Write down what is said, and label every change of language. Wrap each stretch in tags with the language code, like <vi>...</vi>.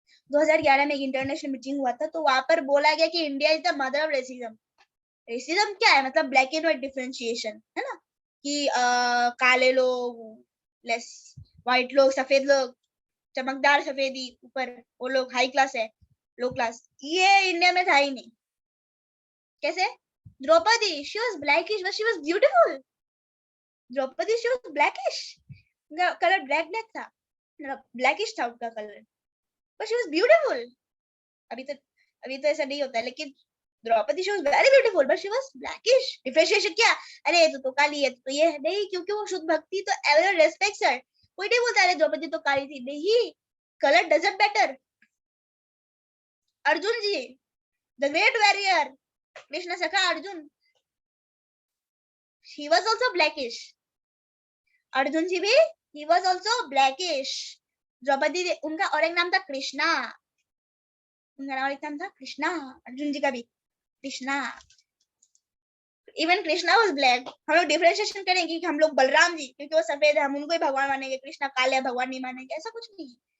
<hi>2011 में एक international meeting हुआ था, तो वहां पर बोला गया कि</hi> <en>India is the mother of racism.</en> <hi>Racism क्या है? मतलब</hi> <en>black and white differentiation,</en> <hi>है ना, कि काले लोग लेस, व्हाइट लोग, सफेद लोग, चमकदार सफेदी ऊपर, वो लोग हाई क्लास है, लो क्लास। ये इंडिया में था ही नहीं। कैसे?</hi> <en>Draupadi, she was blackish but she was beautiful.</en> <hi>Draupadi,</hi> <en>she was blackish,</en> <hi>उनका कलर ब्लैक था, ब्लैकिश था उनका colour,</hi> <en>but she was beautiful.</en> <hi>अभी तो ऐसा नहीं होता है, लेकिन Draupadi</hi> <en>she was very beautiful but she was blackish.</en> <hi>Differentiation क्या? अरे तो काली है तो ये नहीं, क्योंकि वो शुद्ध भक्ति, तो</hi> <en>Everyone respects her.</en> <hi>कोई नहीं बोलता अरे द्रौपदी तो काली थी, नहीं,</hi> <en>Colour doesn't matter. Arjun ji, the great warrior, Krishna सखा Arjun, he was also blackish. Arjun ji भी he was also blackish.</en> <hi>Draupadi, उनका और एक नाम था कृष्णा, उनका और एक नाम था कृष्णा, अर्जुन जी का भी Krishna.</hi> <en>Even Krishna was black.</en> <hi>हम लोग डिफरेंशिएशन करेंगे कि हम लोग बलराम जी क्योंकि वो सफेद है हम उनको ही भगवान मानेंगे, कृष्णा काले भगवान नहीं मानेंगे, ऐसा कुछ नहीं है।</hi>